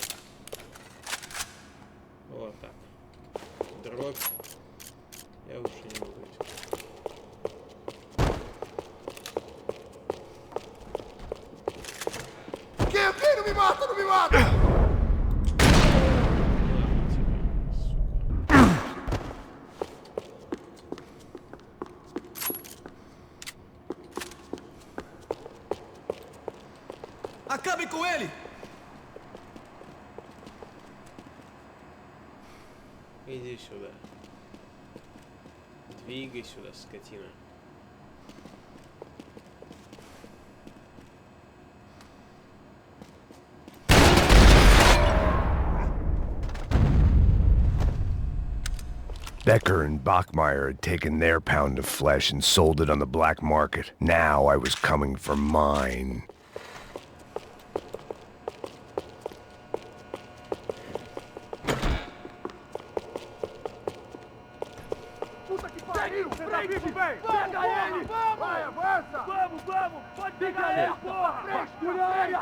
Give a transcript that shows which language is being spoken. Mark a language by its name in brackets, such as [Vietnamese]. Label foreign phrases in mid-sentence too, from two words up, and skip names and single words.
[Russian] Вот так. Дробь. Я лучше не буду. [Portuguese] Que? Não me mata, não me mata! Acabem com ele! [Russian] Иди сюда. Двигай сюда, скотина. [English] Becker and Bachmeyer had taken their pound of flesh and sold it on the black market. Now I was coming for mine. [Portuguese] Puta que pariu! Você tá vivo, velho? Pega ele! Vai, avança! Vamos! Pode pegar ele, porra! Frente!